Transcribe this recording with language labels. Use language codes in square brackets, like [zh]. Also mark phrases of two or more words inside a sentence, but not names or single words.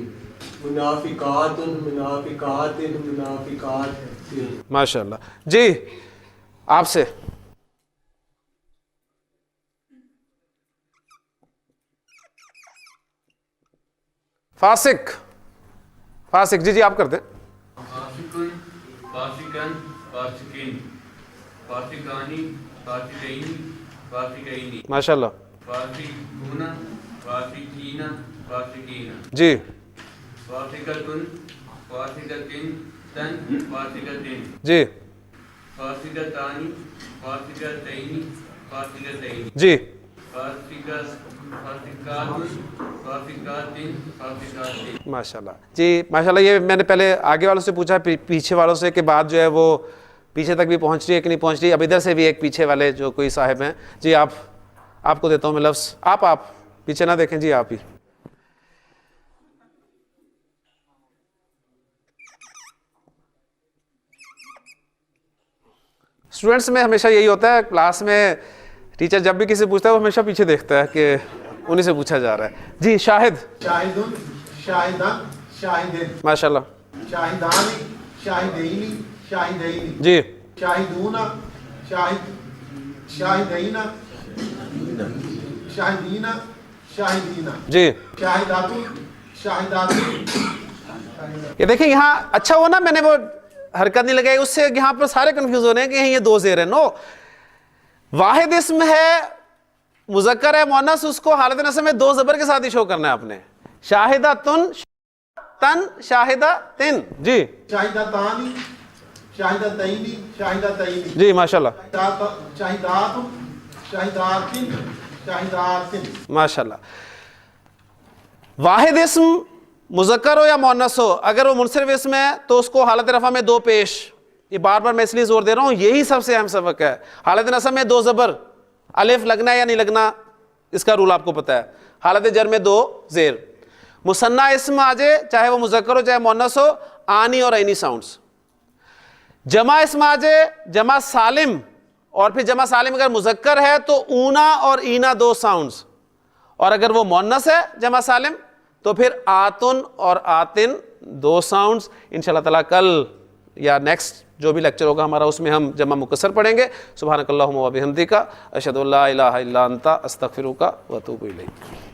[ar] منافقات، منافقات، منافقات. ماشاء اللہ. [ur] جی آپ سے. فاسق. فاسق. جی آپ کر دیں. [ar] فاسقن، فاسقن، فاسقین. فاسقانی، فاسقینی، فاسقینی. ماشاء اللہ. فاسقون، فاسقین، فاسقین. [ur] جی. [ar] فاسقتن، فاسقتن، تن، فاسقتن. [ur] جی. [ar] فاسقتانی، فاسقتینی، فاسقتین. [ur] جی. [ar] ماشاء اللہ. جی ماشاء اللہ. [ur] یہ میں نے پہلے آگے والوں سے پوچھا، پیچھے والوں سے کہ بات جو ہے وہ پیچھے تک بھی پہنچ رہی ہے کہ نہیں پہنچ رہی. اب ادھر سے بھی ایک پیچھے والے جو کوئی صاحب ہیں. جی آپ کو دیتا ہوں میں لفظ. آپ پیچھے نہ دیکھیں. جی آپ ہی. اسٹوڈنٹس میں ہمیشہ یہی ہوتا ہے کلاس میں، ٹیچر جب بھی کسی سے پوچھتا ہے وہ ہمیشہ پیچھے دیکھتا ہے کہ انہیں سے پوچھا جا رہا ہے. جی شاہد. [ar] شاہدن، شاہدان، شاہدین. ماشاء اللہ. شاہدانی، شاہدینی، شاہدینی. [ur] جی. [ar] شاہدون، شاہدین، شاہدینہ شاہدینہ [ur] جی [ar] شاہدات شاہدات [ur] یہ دیکھیں یہاں اچھا ہوا نا میں نے وہ حرکت نہیں لگائی، اس سے یہاں پر سارے کنفیوز ہو رہے ہیں کہ یہ دو زیر ہیں. نو، واحد اسم ہے، مذکر ہے، مؤنث، اس کو حالت نصب میں دو زبر کے ساتھ ہی شو کرنا ہے آپ نے. [ar] شاہداتن تن شاہداتن. جی شاہدتانی شاہدتینی شاہدتینی جی ماشاءاللہ شاہدات شاہداتن شاہداتن. ماشاءاللہ. [ur] واحد اسم مذکر ہو یا مؤنث ہو، اگر وہ منصرف اسم ہے تو اس کو حالت رفع میں دو پیش. یہ بار بار میں اس لیے زور دے رہا ہوں، یہی سب سے اہم سبق ہے. حالت نصب میں دو زبر، الف لگنا ہے یا نہیں لگنا اس کا رول آپ کو پتہ ہے. حالت جر میں دو زیر. مثنیٰ اسم آ جائے چاہے وہ مذکر ہو چاہے مؤنث ہو، آنی اور عینی ساؤنڈز. جمع اسم آ جائے، جمع سالم، اور پھر جمع سالم اگر مذکر ہے تو اونا اور اینا دو ساؤنڈز، اور اگر وہ مؤنث ہے جمع سالم تو پھر آتن اور آتن دو ساؤنڈز. [ar] انشاءاللہ تعالیٰ [ur] کل یا نیکسٹ جو بھی لیکچر ہوگا ہمارا اس میں ہم جمع مکسر پڑھیں گے. [ar] سبحانک اللہم و بحمدک، اشہد ان لا الہ الا انت، استغفرک و اتوب الیک.